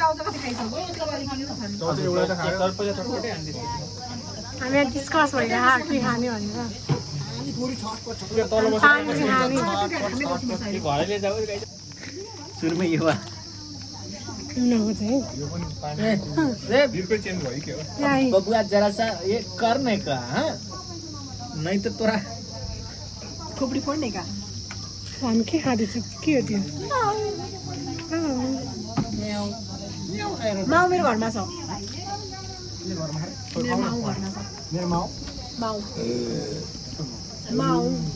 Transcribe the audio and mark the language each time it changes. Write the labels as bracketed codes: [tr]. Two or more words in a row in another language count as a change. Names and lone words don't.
[ne] चौचो एउटा त खायो पहिला चटपटे हान्दियो हामी यहाँ डिस्कस भइरहेको के खाने भनेर पानी चाहिँ खाने घरले जाऊ सुरुमै यो उनीहरूको चाहिँ यो पनि पानी बिर्कै चेन्ज भयो के हो यही [hi] बबुआ जरा सा ये करने का हाँ नहीं तो तोरा [ne] खोपडी फोड्ने का हामी के खाँदैछौँ के हो त्यो माउ मेरो घरमा छ मेरो माउ घरमा छ मेरो माउ माउ माउ